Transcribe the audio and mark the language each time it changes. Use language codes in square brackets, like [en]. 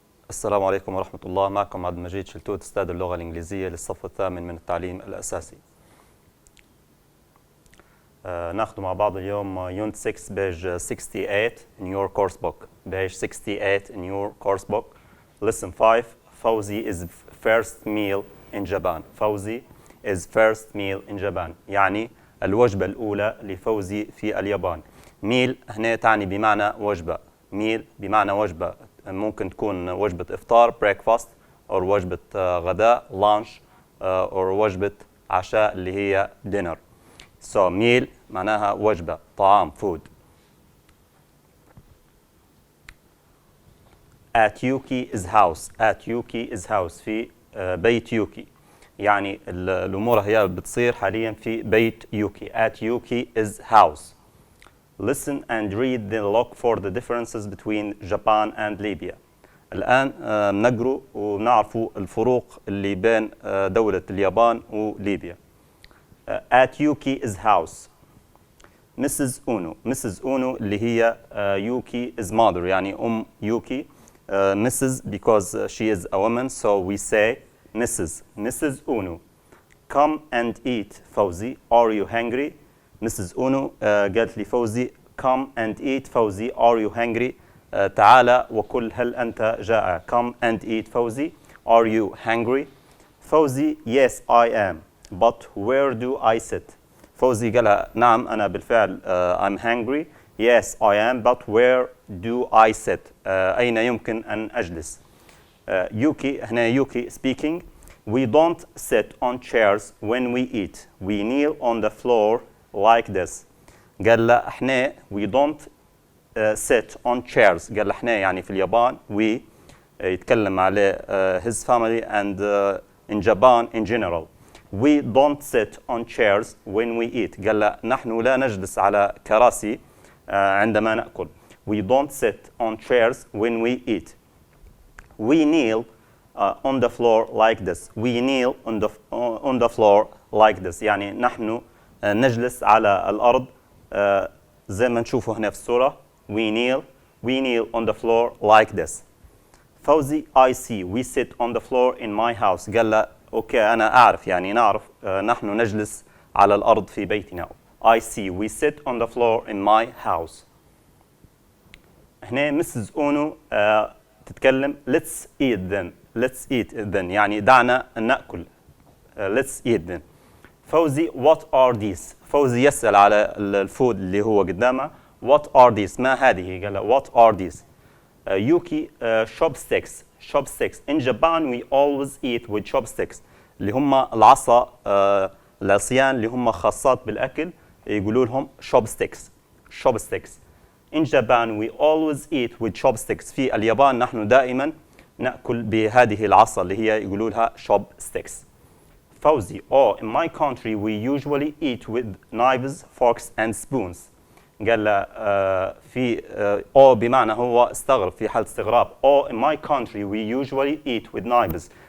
[ar] السلام عليكم ورحمة الله. معكم عبد المجيد شلتوت، أستاذ اللغة الإنجليزية للصف الثامن من التعليم الأساسي. ناخذ مع بعض اليوم يونت 6 بيج 68 [en] in your course book. Page 68 in your course book. Lesson 5. فوزي is first meal in Japan. فوزي is first meal in Japan. [ar] يعني الوجبة الأولى لفوزي في اليابان. ميل هنا تعني بمعنى وجبة. ميل بمعنى وجبة، ممكن تكون وجبة إفطار breakfast، أو وجبة غداء lunch، أو وجبة عشاء اللي هي dinner. [en] So meal [ar] معناها وجبة، طعام food. [en] At Yuki's house. At Yuki's house [ar] في بيت يوكي. يعني الأمور هي بتصير حاليا في بيت يوكي. [en] At Yuki's house. Listen and read the log for the differences between Japan and Libya. [ar] الآن نقرأ ونعرفوا الفروق اللي بين دولة اليابان وليبيا. [en] At Yuki's house. Mrs. Uno. Mrs. [ar] Uno اللي هي [en] Yuki's mother، [ar] يعني يوكي. [en] Mrs. because she is a woman, so we say Mrs. Mrs. Uno. Come and eat فوزي. Are you hungry? Mrs. Uno [ar] قالت لي [en] فوزي come and eat فوزي. Are you hungry? [ar] تعال وكل، هل أنت جائع؟ [en] Come and eat [ar] فوزي. [en] Are you hungry? فوزي yes I am but where do I sit? [ar] فوزي قالها نعم أنا بالفعل [en] I'm hungry. Yes I am but where do I sit? [ar] أين يمكن أن أجلس؟ يوكي هنا يوكي speaking. [en] We don't sit on chairs when we eat. We kneel on the floor like this. [ar] قال له احنا [en] we don't sit on chairs. [ar] قال له احنا يعني في اليابان we يتكلم على [en] his family and in Japan in general. We don't sit on chairs when we eat. [ar] قال له نحن لا نجلس على كراسي عندما نأكل. [en] We don't sit on chairs when we eat. We kneel on the floor like this. We kneel on the floor like this. [ar] يعني نحن نجلس على الأرض زي ما نشوفه هنا في الصورة. [en] We kneel on the floor like this. فوزي I see we sit on the floor in my house. [ar] قال له أوكي أنا أعرف، يعني نعرف نحن نجلس على الأرض في بيتنا. [en] I see we sit on the floor in my house. هنا Mrs. Uno تتكلم let's eat then. Let's eat then [ar] يعني دعنا نأكل. [en] Let's eat then. [ar] فوزي [en] what are these؟ [ar] فوزي يسأل على الفود اللي هو قدامه. [en] what are these؟ [ar] ما هذه؟ قال له [en] what are these؟ يوكي chopsticks. chopsticks. In Japan we always eat with chopsticks. [ar] اللي هم العصا، العصيان اللي هم خاصات بالأكل يقولوا لهم chopsticks. [en] chopsticks. In Japan we always eat with chopsticks. [ar] في اليابان نحن دائما نأكل بهذه العصا اللي هي يقولوا لها chopsticks. [en] فوزي in my country we usually eat with knives, forks and spoons. [ar] قال له في بمعنى هو استغرب، في حالة استغراب. [en] in my country we usually eat with knives.